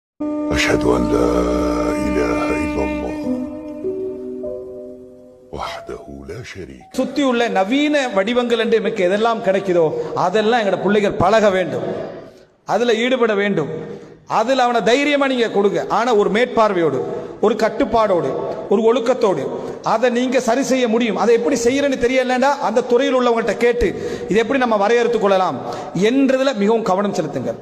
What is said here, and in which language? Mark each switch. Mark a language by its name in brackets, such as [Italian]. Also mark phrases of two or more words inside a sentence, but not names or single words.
[Arabic] أشهد أن لا إله إلا الله وحده لا شريك. [Tamil] சுத்தி உள்ள நவீன வடிவங்கள் என்று நமக்கு எதெல்லாம் கிடைக்குதோ அதெல்லாம் எங்கட பிள்ளைகள் பழக வேண்டும், அதுல ஈடுபட வேண்டும். அதுல அவனை தைரியமா நீங்க கொடுங்க. ஆனா ஒரு மேற்பார்வையோடு, ஒரு கட்டுப்பாடோடு, ஒரு ஒழுக்கத்தோடு அதை நீங்க சரி செய்ய முடியும். அதை எப்படி செய்யறன்னு தெரியலன்னா அந்த துறையில் உள்ளவங்கள்ட்ட கேட்டு இதை எப்படி நம்ம வரையறுத்துக் கொள்ளலாம் என்றதுல மிகவும் கவனம் செலுத்துங்கள்.